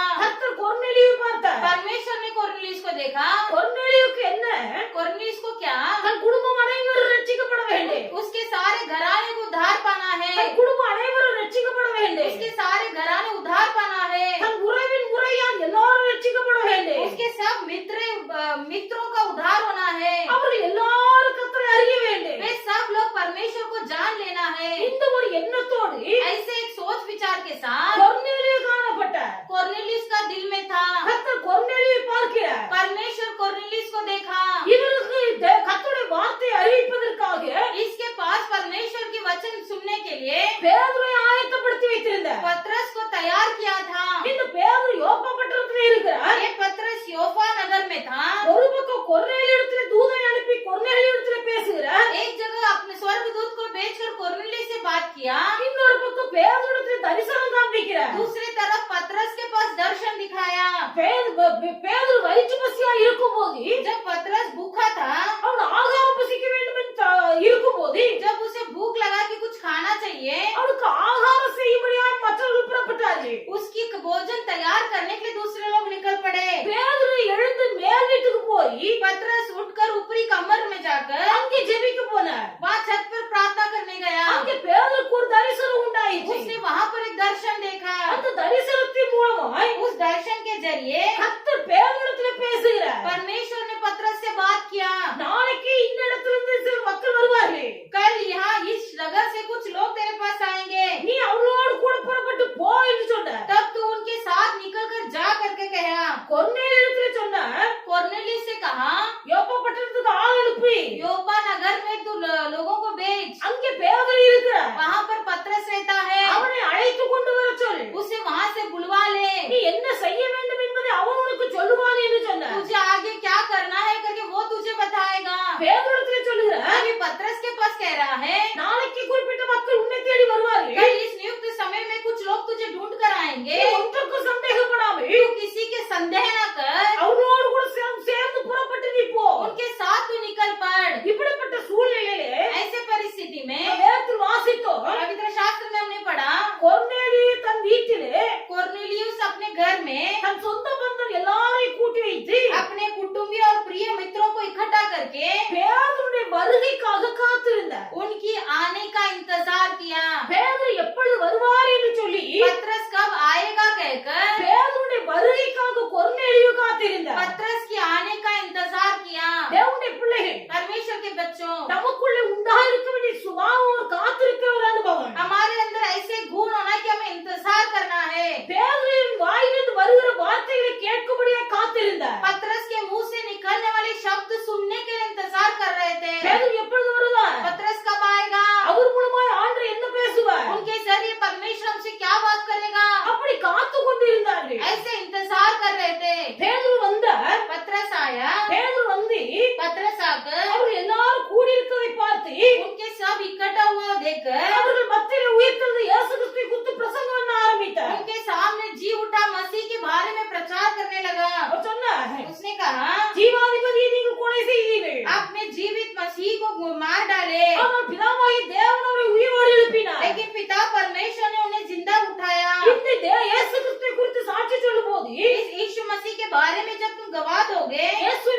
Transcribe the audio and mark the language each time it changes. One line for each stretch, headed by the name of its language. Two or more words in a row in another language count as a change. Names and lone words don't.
Tamil: கர்த்தர் கொர்நேலியுவை பார்த்தார்.
Hindi: परमेश्वर ने कुरनेलियुस को देखा।
Tamil: கொர்நேலியுவுக்கு என்ன,
Hindi: कुरनेलियुस को क्या,
Tamil: தன் குடும்பம் அனைவரும் ரட்சிக்கப்பட வேண்டும்.
Hindi: उसके सारे घराने को उद्धार पाना है,
Tamil: தன் குடும்பம் அனைவரும் ரட்சிக்கப்பட வேண்டும்.
Hindi: उसके सारे घराने उद्धार पाना है,
Tamil: தன் உறவின் முறையால் எல்லாரும் ரட்சிக்கப்பட வேண்டும்.
Hindi: उसके सब मित्रों का उद्धार होना है,
Tamil: அவர்கள் எல்லாரும் கர்த்தரை அறிய வேண்டும்.
Hindi: वे सब लोग परमेश्वर को जान लेना है।
Tamil: இந்த ஒரு எண்ணத்தோடு
Hindi: ऐसे एक सोच विचार के साथ
Tamil: கொர்நேலியு காணப்பட்டார்.
Hindi: कुरनेलियुस का दिल में था।
Tamil: கர்த்தர் கொர்நேலியுவை பார்க்கிறார்.
Hindi: परमेश्वर कुरनेलियुस को देखा।
Tamil: இவருக்கு கர்த்தருடைய வார்த்தை அறிவிப்பதற்காக
Hindi: इसके पास परमेश्वर की वचन सुनने के लिए
Tamil: பேதுருவை ஆயத்தப்படுத்தி வைத்திருந்தார்.
Hindi: पतरस को तैयार किया था।
Tamil: இந்த பேதுரு யோப்பா பட்டணத்திலே இருக்கிறார்.
Hindi: ये पतरस योफा नगर में था।
Tamil: ஒரு பக்கம் கொர்நேலியுவிடத்திலே தூதனை அனுப்பி கொர்நேலியுவிடத்திலே பேசுகிறார்.
Hindi: एक जगह अपने स्वर्गदूत को भेजकर कुरनेलियुस से बात किया,
Tamil: இன்னொரு பக்கம் பேதுருவிடத்திலே தரிசனம் காண்பிக்கிறார்.
Hindi: दूसरी तरफ पतरस के पास दर्शन दिखाया।
Tamil: பேதுரு வயிற்று பசியா இருக்கும்போது,
Hindi: जब पतरस भूखा था,
Tamil: அவன் ஆகாரம் பசிக்க வேண்டும் என்று இருக்கும்போது,
Hindi: जब उसे भूख लगा कि कुछ खाना चाहिए,
Tamil: அவனுக்கு ஆகாரம் செய்யும்படியாய் மற்றவர்கள் புறப்பட்டார்கள்.
Hindi: उसकी भोजन तैयार करने के लिए दूसरे लोग निकल पड़े।
Tamil: பேதுரு எழுந்து மேல் வீட்டுக்கு போய்
Hindi: पतरस उठकर ऊपरी कमर में जाकर
Tamil: அங்கே ஜெபிக்க போனார்.
Hindi: वहाँ छत पर प्रार्थना करने गया।
Tamil: அங்கே பேதுருக்கு ஒரு தரிசனம் உண்டாயிற்று.
Hindi: उसने वहाँ पर एक दर्शन देखा।
Tamil: அந்த தரிசனத்தின் மூலமாய்
Hindi: उस दर्शन के जरिए
Tamil: கர்த்தர் பேதுருவிடத்திலே பேசுகிறார்.
Hindi: परमेश्वर ने पतरस से बात किया,
Tamil: நாளைக்கு இந்த இடத்திலிருந்து சில மக்கள் வருவார்கள்.
Hindi: कल यहाँ इस जगह से कुछ लोग तेरे पास आएंगे,
Tamil: நீ அவர்களோடு கூட புறப்பட்டு போ என்று சொன்னார்.
Hindi: तब तू उनके साथ निकल कर जा करके कहा।
Tamil: கொர்நேலியுவிடத்திலே சொன்னார்,
Hindi: कुरनेलियुस से कहा,
Tamil: யோப்பா பட்டணத்துக்கு ஆள் அனுப்பி
Hindi: योपा नगर में तू लोगों को भेज,
Tamil: அங்கே பேதுரு இருக்கிறார்.
Hindi: वहाँ पर पतरस रहता है,
Tamil: அவனை அழைத்து கொண்டு வர சொல்.
Hindi: उसे वहाँ से बुलवा ले,
Tamil: நீ என்ன செய்ய வேண்டும் என்பதை அவன் உனக்கு சொல்லுவான் என்று சொன்னார்.
Hindi: तुझे आगे क्या करना है करके वो तुझे बताएगा।
Tamil: பேதுருவிடத்திலே சொல்லுகிறார்,
Hindi: अभी पतरस के पास कह रहा है,
Tamil: நாளைக்கு குறிப்பிட்ட மக்கள் உன்னை தேடி வருவார்கள்.
Hindi: कल इस नियुक्त समय में कुछ लोग तुझे ढूंढ कर आएंगे,
Tamil: நீ ஒன்றுக்கும் சந்தேகப்படாமல்
Hindi: तू किसी के संदेह न कर,
Tamil: அவர்களோடு கூட சேர்ந்து புறப்பட்டு நீ போ.
Hindi: उनके साथ तू निकल पड़।
Tamil: இப்படிப்பட்ட சூழ்நிலையிலே
Hindi: ऐसे परिस्थिति में
Tamil: வேதத்தில் வாசித்தோம்,
Hindi: पवित्र शास्त्र में हमने पढ़ा,
Tamil: கொர்நேலியு தன் வீட்டிலே
Hindi: कुरनेलियुस अपने घर में
Tamil: தன் சொந்த பந்தம் எல்லாரையும் கூட்டி வைத்து
Hindi: अपने कुटुंबी और प्रिय मित्रों को इकट्ठा करके
Tamil: பேதுருடைய வருகைக்காக காத்திருந்தார்.
Hindi: उनकी आने का इंतजार किया।
Tamil: பேதுரு எப்பொழுது வருவார் என்று சொல்லி
Hindi: पतरस कब आएगा कहकर
Tamil: பேதுருடைய வருகைக்காக கொர்நேலியு காத்திருந்தார்.
Hindi: पतरस की आने का इंतजार किया।
Tamil: தேவனுடைய பிள்ளைகள்,
Hindi: परमेश्वर के बच्चों,
Tamil: நமக்குள்ளே உண்டாயிருக்க வேண்டிய சுபாவம் ஒரு காத்திருக்கிற ஒரு அனுபவம்.
Hindi: हमारे अंदर ऐसे गुण होना कि हमें इंतजार करना है।
Tamil: பேதுருவின் வாயிலிருந்து வருகிற வார்த்தைகளை கேட்கும்படியாய் காத்திருந்தார்.
Hindi: पतरस के मुंह से निकलने वाले शब्द सुनने के लिए इंतजार कर रहे थे।
Tamil: பேதுரு எப்பொழுது வருவார்?
Hindi: पतरस कब आएगा?
Tamil: அவர் மூலமாய் ஆண்டவர் என்ன பேசுவார்?
Hindi: उनके जरिए परमेश्वर हमसे क्या बात करेगा?
Tamil: அப்படி காத்து கொண்டிருந்தார்கள்.
Hindi: ऐसे इंतजार कर रहे थे।
Tamil: பேதுரு வந்தார்.
Hindi: पतरस आया।
Tamil: பேதுரு வந்து
Hindi: पतरस आकर
Tamil: அவர்கள் எல்லாரும் கூடியிருக்கிறதை பார்த்து
Hindi: उनके सब इकट्ठा हुआ देखकर
Tamil: அவர்கள் மத்தியிலே உயிர்த்தெழுந்த இயேசு கிறிஸ்துவை குறித்து பிரசங்கம் பண்ண ஆரம்பித்தார்.
Hindi: उनके सामने जी उठा मसीह के बारे में प्रचार करने लगा।
Tamil: அவர் சொன்னார்,
Hindi: उसने कहा,
Tamil: ஜீவாதிபதியை நீங்கள் கொலை செய்தீர்கள்,
Hindi: आपने जीवित मसीह को मार डाले,
Tamil: ஆனால் பிதாவாகிய தேவன் அவரை உயிரோடு எழுப்பினார்.
Hindi: लेकिन पिता परमेश्वर ने उन्हें जिंदा उठाया।
Tamil: இந்த இயேசு கிறிஸ்துவை குறித்து சாட்சி சொல்லும்போது
Hindi: इस यीशु मसीह के बारे में जब तुम गवाह दोगे,